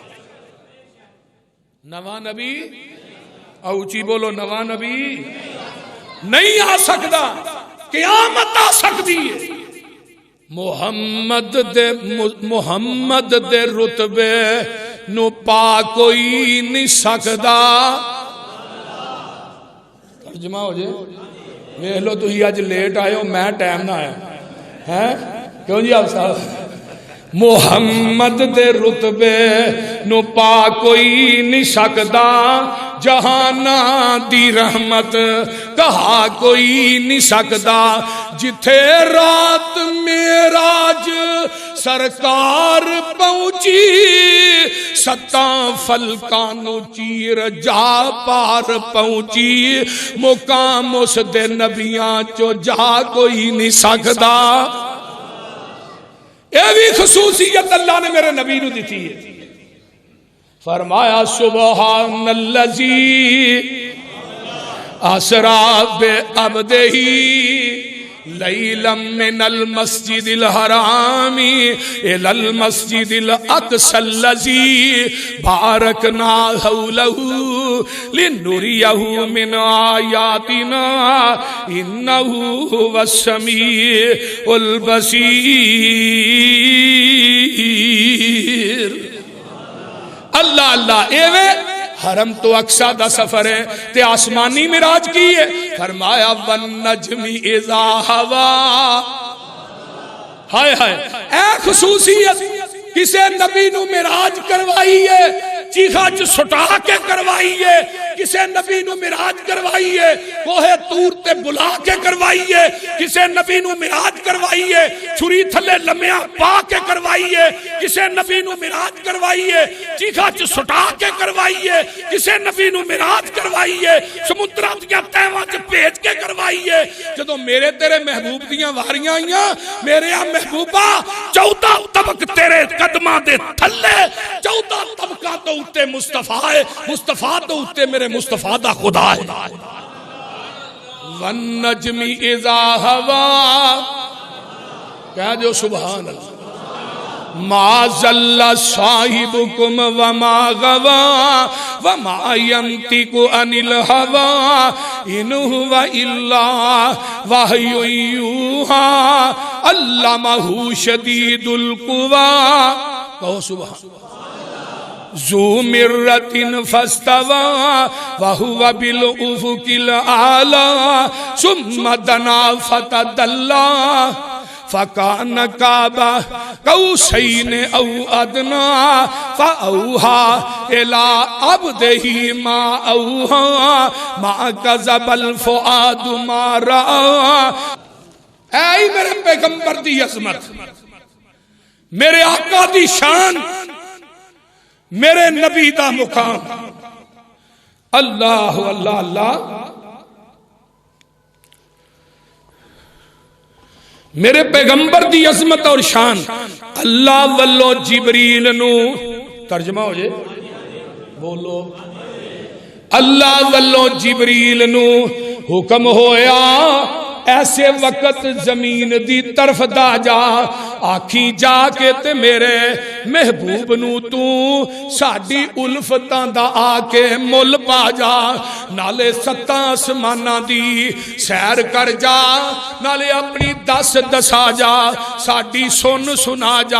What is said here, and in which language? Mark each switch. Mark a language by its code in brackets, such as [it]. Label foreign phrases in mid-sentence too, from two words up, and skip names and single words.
[pa] نواں نبی اوچی بولو نواں نبی نہیں آ سکتا. قیامت آ سکتی ہے. محمد دے رتبے نو پا کوئی نہیں سکدا. ترجمہ ہو جائے ویکھ لو تسی اج لیٹ آئے ہو میں ٹائم نہ آیا ہیں کیوں جی آپ صاحب. محمد دے رتبے نو پا کوئی نہیں سکدا جہانا دی رحمت کہا کوئی نہیں سکدا. جتھے رات معراج سرکار پہنچی ستاں فلکانو چیر جا پار پہنچی مقام اس دے نبیاں چو جا کوئی نہیں سکدا. یہ بھی خصوصیت اللہ نے میرے نبی نو دیتی ہے. [ar] فرمایا سبحان اللذی اسرا بعبدہ لیلا من المسجد الحرام الى المسجد الاقصى الذي باركنا حوله لنريه من آياتنا انه هو السميع البصير. [pa] اللہ اللہ ایویں حرم تو اقصی دا سفر ہے تے آسمانی معراج کی ہے. [ar] فرمایا والنجم اذا ہوا. [pa] ہائے ہائے اے خصوصیت کسے نبی نو معراج کروائی ہے چیخا چ سٹا کے کروائی ہے. کسے نبی نو معراج کروائی ہے کوہ طور تے بلا کے کروائی ہے. کسے نبی نو معراج کروائی ہے چھری تھلے لمیاں پا کے کروائی ہے. کسے نبی نو معراج کروائی ہے چیخا چ سٹا کے کروائی ہے. کسے نبی نو معراج کروائی ہے سمندراں دیا تہواں چ بھیج کے کروائی ہے. جدوں میرے تیرے محبوب دیاں واریاں آئیاں میرے محبوبہ 14 طبق تیرے قدماں دے تھلے 14 طبقاں تو اتے مصطفیٰ ہے. مصطفیٰ تو اتے میرے مصطفیٰ دا خدا ہے. [ar] والنجم اذا ہوا [pa] کہہ جو [ar] سبحان اللہ. ما ضل صاحبکم وما غوا وما ينطق عن الهوى ان هو الا وحی یوحی علمہ شدید القوی. [pa] کہو سبحان. [ar] ذو مرۃ فاستوى وهو بالافق الاعلى ثم دنا فتدلى فکان قاب قوسین او ادنا فاوحى الى عبده ما اوحى ما كذب الفؤاد ما رأى. [pa] اے میرے پیغمبر دی عظمت میرے آقا دی شان میرے نبی دا مقام. اللہ اللہ اللہ میرے پیغمبر دی عظمت اور شان. اللہ واللو جبریل نو ترجمہ ہو جائے بولو. اللہ واللو جبریل نو حکم ہویا ایسے وقت زمین دی طرف دا جا آکھی جا کے تے میرے محبوب نو تو ساڑی الفتاں دا آکے مل پا جا. نالے 7 آسماناں دی سیر کر جا نالے اپنی دس دسا جا ساڑی سن سنا جا.